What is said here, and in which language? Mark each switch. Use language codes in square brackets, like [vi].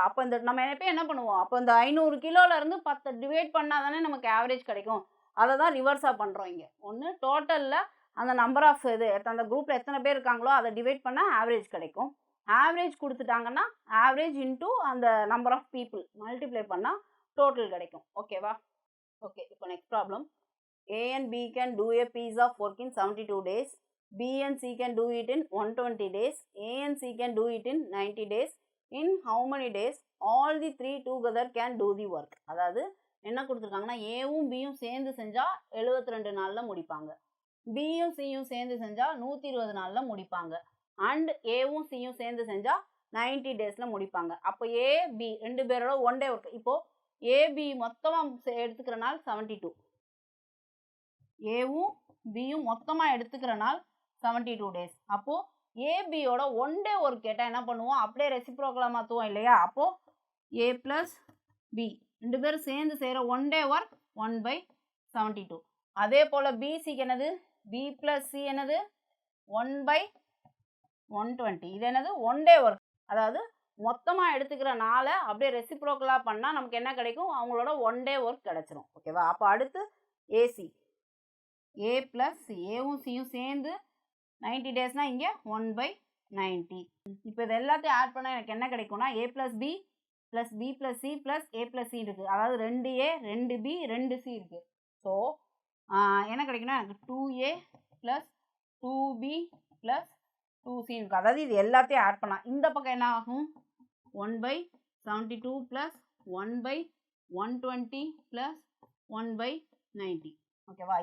[ta] அப்போ இந்த நம்ம எப்போ என்ன பண்ணுவோம்? அப்போ இந்த 500 கிலோலேருந்து 10 டிவைட் பண்ணால் தானே நமக்கு ஆவரேஜ் கிடைக்கும். அதை தான் ரிவர்ஸாக பண்ணுறோம் இங்கே. ஒன்று டோட்டலில் அந்த நம்பர் ஆஃப் அந்த குரூப்பில் எத்தனை பேர் இருக்காங்களோ அதை டிவைட் பண்ணால் ஆவரேஜ் கிடைக்கும். ஆவரேஜ் கொடுத்துட்டாங்கன்னா ஆவரேஜ் இன்ட்டு அந்த நம்பர் ஆஃப் பீப்புள் மல்டிப்ளை பண்ணால் டோட்டல் கிடைக்கும். ஓகேவா? ஓகே, இப்போ next problem. [en] A and B can do a piece of work in 72 days. B and C can do it in 120 days. A and C can do it in 90 days. In how many days all the three together can do the work? [ta] அதாவது என்ன கொடுத்துருக்காங்கன்னா ஏவும் பியும் சேர்ந்து செஞ்சால் 72 நாளில் முடிப்பாங்க, பியும் சியும் சேர்ந்து செஞ்சால் 120 நாளில் முடிப்பாங்க, அண்ட் ஏவும் சியும் சேர்ந்து செஞ்சால் 90 டேஸில் முடிப்பாங்க. அப்போ ஏ பி ரெண்டு பேரோட ஒன் டே ஒர்க். இப்போது ஏபி மொத்தமாக எடுத்துக்கிற நாள் 72, ஏவும் பியும் மொத்தமாக எடுத்துக்கிற நாள் 72 டேஸ். அப்போது ஏபியோட ஒன் டே ஒர்க் கேட்டால் என்ன பண்ணுவோம், அப்படியே ரெசிப்ரோக்கலாக மாற்றுவோம் இல்லையா? அப்போது ஏ ப்ளஸ் பி ரெண்டு பேரும் சேர்ந்து செய்கிற ஒன் டே ஒர்க் 1/72. அதே போல் பிசிக்கு என்னது, பி ப்ளஸ் சி என்னது 1/120. இது என்னது ஒன் டே ஒர்க். அதாவது மொத்தமாக எடுத்துக்கிற நாளை அப்படியே ரெசிப்ரோக்கலாக பண்ணால் நமக்கு என்ன கிடைக்கும், அவங்களோட ஒன் டே ஒர்க் கிடச்சிரும். ஓகேவா? அப்போ அடுத்து ஏசி, ஏ ப்ளஸ் சி, ஏவும் சியும் சேர்ந்து 90 டேஸ்னால் இங்கே 1/90. இப்போ இது எல்லாத்தையும் ஆட் பண்ணால் எனக்கு என்ன கிடைக்கும்னா ஏ plus B plus B plus C plus A plus C இருக்குது. அதாவது 2A 2B 2C இருக்குது. ஸோ என்ன கிடைக்குன்னா எனக்கு 2A plus 2B plus 2C இருக்குது. அதாவது இது எல்லாத்தையும் ஆட் பண்ணால் இந்த பக்கம் என்ன ஆகும், 1/72 ப்ளஸ் 1/120 ப்ளஸ் 1/90. ஓகேவா?